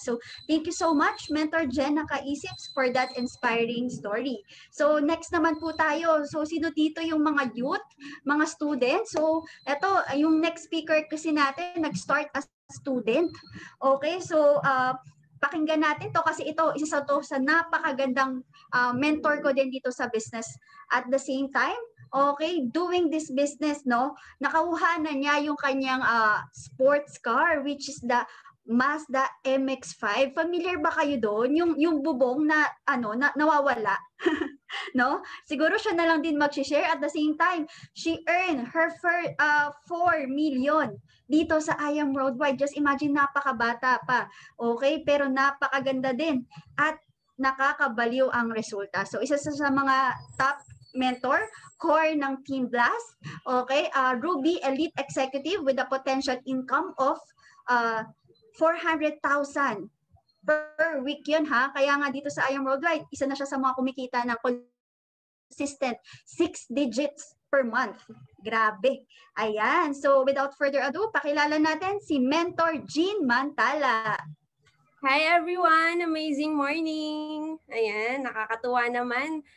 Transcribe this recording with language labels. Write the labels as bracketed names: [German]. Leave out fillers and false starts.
[English] So, thank you so much, Mentor Jenna Kaisips, for that inspiring story. [Filipino] So, next naman po tayo. So, sino dito yung mga youth, mga students? So, eto, yung next speaker kasi natin, nag-start as student. Okay, so, pakinggan natin to kasi ito, isa sa napakagandang mentor ko din dito sa business. At the same time, okay, [English] doing this business, [Filipino] no, nakuha na niya yung kanyang sports car, which is the Mazda MX-5. Familiar ba kayo doon? Yung bubong na, nawawala. No? Siguro siya na lang din mag-share. [English] At the same time, she earned her first 4 million dito sa I Am Worldwide. Just imagine, [Filipino] napakabata pa. Okay? Pero napakaganda din. At nakakabaliw ang resulta. So, isa sa mga top mentor, core ng Team Blast. [English] Okay, Ruby Elite Executive with a potential income of 400,000 per week yun ha. [Filipino] Kaya nga dito sa I Am Worldwide, isa na siya sa mga kumikita ng consistent 6 digits per month. Grabe. Ayan. So [English] without further ado, [Filipino] pakilala natin si Mentor Jean Mantala. [English] Hi everyone! Amazing morning! [Filipino] Ayan, nakakatuwa naman.